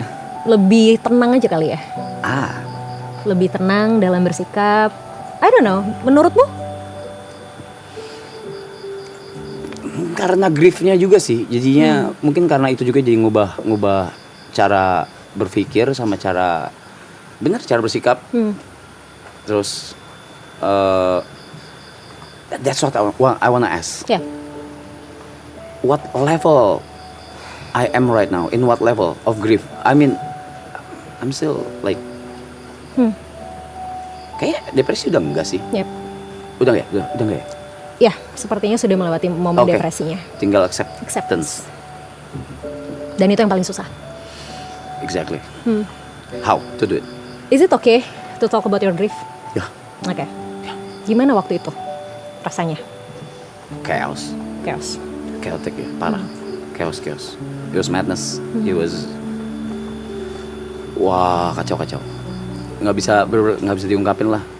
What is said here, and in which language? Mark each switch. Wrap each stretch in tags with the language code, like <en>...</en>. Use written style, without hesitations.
<id>Ya. Lebih tenang aja kali ya? Lebih tenang dalam bersikap.</id> <en>I don't know.</en> <id>Menurutmu? Karena griefnya juga sih. Jadinya mungkin karena itu juga jadi ngubah cara berpikir sama cara bersikap. Terus</id> <en>that's what I wanna ask. Yeah. What level I am right now? In what level of grief? I mean, I'm still like</en> <id>kayak depresi udah enggak sih?</id> <en>Yep.</en> <id>Udah enggak ya? Ya, sepertinya sudah melewati momen depresinya. Tinggal acceptance. Dan itu yang paling susah.</id> <en>Exactly. How to do it? Is it okay to talk about your grief? Yeah. Okay.</en> <id>Gimana waktu itu rasanya?</id> <en>Chaos. Chaotic ya,</en> <id>parah.</id> <en>Chaos. It was madness. It was</en> <id>kacau. Nggak bisa diungkapin lah.</id>